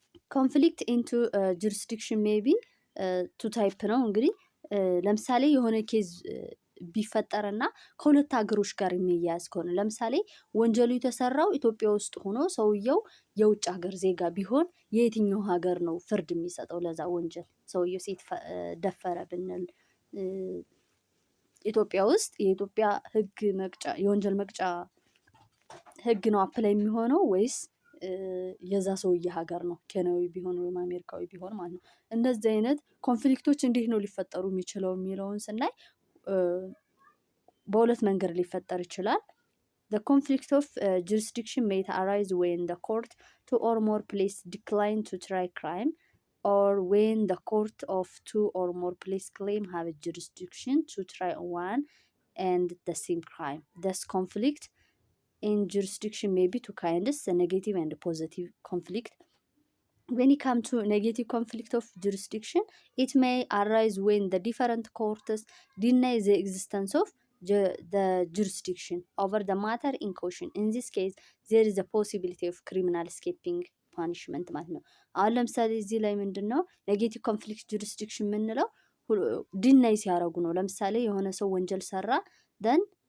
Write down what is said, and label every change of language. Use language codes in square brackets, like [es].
[am] ኮንፍሊክት ኢንቱ ጁሪስዲክሽን ሜቢ ቱ ታይፕ ነው። እንግዲህ ለምሳሌ የሆነ ኬዝ ቢፈጠርና ከሁለት ሀገሮች ጋር የሚያያዝ ከሆነ ለምሳሌ ወንጀሉ የተሰራው ኢትዮጵያ ውስጥ ሆኖ ሰውየው የውጭ ሀገር ዜጋ ቢሆን የየትኛው ሀገር ነው ፍርድ የሚሰጠው ለዛ ወንጀል? ሰውየው ሴት ደፈረ ብንል ኢትዮጵያ ውስጥ የኢትዮጵያ ህግ መቅጫ የወንጀል መቅጫ ህግ ነው አፕላይ የሚሆነው ወይስ የዛ ሰውዬ ሀገር ነው? ኬንያዊ ቢሆን ወይም አሜሪካዊ ቢሆን ማለት ነው። እንደዚህ አይነት ኮንፍሊክቶች እንዴት ነው ሊፈጠሩ የሚችለው የሚለውን ስናይ በሁለት መንገድ ሊፈጠር ይችላል። [en] The conflict of jurisdiction may arise when the court two or more place decline to try crime, or when the court of two or more place claim have a jurisdiction to try one and the same crime. Thus conflict in jurisdiction may be two kinds, a negative and a positive conflict. When it comes to negative conflict of jurisdiction, it may arise when the different courts deny the existence of the jurisdiction over the matter in question. In this case, there is a possibility of criminal escaping punishment [am] ማለት ነው። አሁን ለምሳሌ እዚህ ላይ ምንድን ነው ኔጌቲቭ ኮንፍሊክት ጁሪስዲክሽን የምንለው ዲናይ ሲያደርጉ ነው። ለምሳሌ የሆነ ሰው ወንጀል ሰራ ደን